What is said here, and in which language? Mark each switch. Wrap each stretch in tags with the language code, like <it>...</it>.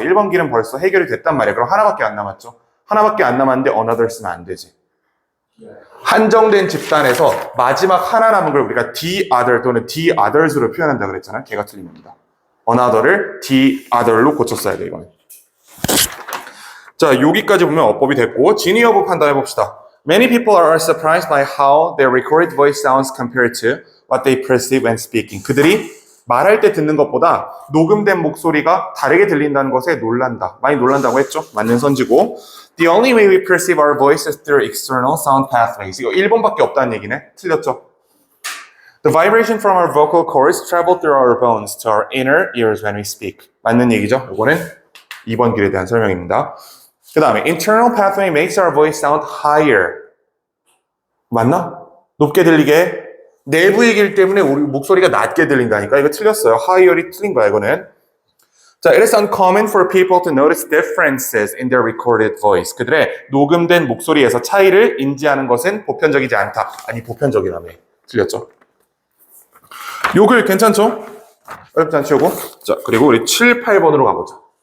<ko>1번 길은 벌써 해결이 됐단 말이에요. 그럼 하나밖에 안 남았죠? 하나밖에 안 남았는데 another 쓰면 안 되지. 한정된 집단에서 마지막 하나 남은 걸 우리가 the other 또는 the others로 표현한다 그랬잖아요. 걔가 틀린 겁니다. another를 the other로 고쳤어야 돼, 이거는. 자, 여기까지 보면 어법이 됐고, 진위여부 판단해봅시다.</ko> <en>Many people are surprised by how their recorded voice sounds compared to what they perceive when speaking.</en> <ko>그들이 말할 때 듣는 것보다 녹음된 목소리가 다르게 들린다는 것에 놀란다. 많이 놀란다고 했죠? 맞는 선지고.</ko> <en>The only way we perceive our voice is through external sound pathways.</en> <ko>이거 1번밖에 없다는 얘기네. 틀렸죠?</ko> <en>The vibration from our vocal cords travel through our bones to our inner ears when we speak.</en> <ko>맞는 얘기죠? 이거는 2번 길에 대한 설명입니다. 그 다음에</ko> <en>internal pathway makes our voice sound higher.</en> <ko>맞나? 높게 들리게 내부의 길 때문에 우리 목소리가 낮게 들린다니까. 이거 틀렸어요. higher이 틀린 거야, 이거는.</ko> <en>자, it is uncommon for people to notice differences in their recorded voice.</en> <ko>그들의 녹음된 목소리에서 차이를 인지하는 것은 보편적이지 않다. 아니, 보편적이라며. 틀렸죠? 요글 괜찮죠? 어렵지 않죠, 요거? 자, 그리고 우리 7, 8번으로 가보자.</ko>